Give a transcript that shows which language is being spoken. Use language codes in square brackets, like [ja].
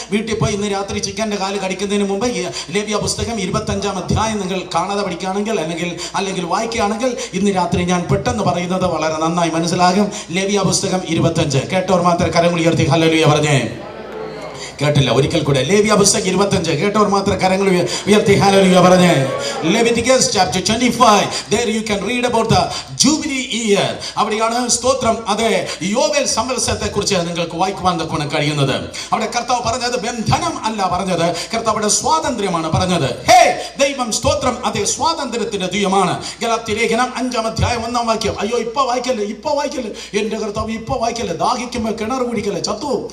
[ml] വീട്ടിൽ പോയി ഇന്ന് രാത്രി ചിക്കൻ്റെ കാല് കടിക്കുന്നതിന് മുമ്പ് ലേവ്യ പുസ്തകം 25-ാം അധ്യായം നിങ്ങൾ കാണാതെ പഠിക്കുകയാണെങ്കിൽ അല്ലെങ്കിൽ വായിക്കുകയാണെങ്കിൽ ഇന്ന് രാത്രി ഞാൻ പെട്ടെന്ന് പറയുന്നത് വളരെ നന്നായി മനസ്സിലാകും. ലേവ്യ പുസ്തകം 25. കേട്ടവർ മാത്രം കരങ്ങൾ ഉയർത്തി ഹല്ലേലൂയ പറഞ്ഞേ. കേട്ടില്ല, ഒരിക്കൽ കൂടെ. ലേവ്യ പുസ്തകം 25. കേട്ടവർ മാത്രം കരങ്ങൾ ഉയർത്തി ഹല്ലേലൂയ പറഞ്ഞേ. [en] Leviticus chapter 25. There you can read about the Jubilee year. [ml] അവിടെയാണ്, സ്തോത്രം, അതെ, യോവേൽ സംവത്സരത്തെ കുറിച്ച് നിങ്ങൾക്ക് വായിക്കുവാൻ തക്കോണം കഴിയുന്നത്. അവിടെ കർത്താവ് പറഞ്ഞത് ബന്ധനം അല്ല പറഞ്ഞത്, കർത്താവിടെ സ്വാതന്ത്ര്യമാണ് പറഞ്ഞത്. ഹേ, ദൈവം, സ്തോത്രം, അതെ, സ്വാതന്ത്ര്യത്തിന്റെ ദൈവമാണ്. ഗലാത്യ ലേഖനം 5-ാം അധ്യായം 1-ാം വാക്യം. അയ്യോ, ഇപ്പൊ വായിക്കല്ലേ എന്റെ കർത്താവ്, ഇപ്പൊ വായിക്കല്ലേ, ദാഹിക്കുമ്പോ കിണർ കുടിക്കല്ലേ, ചത്തു.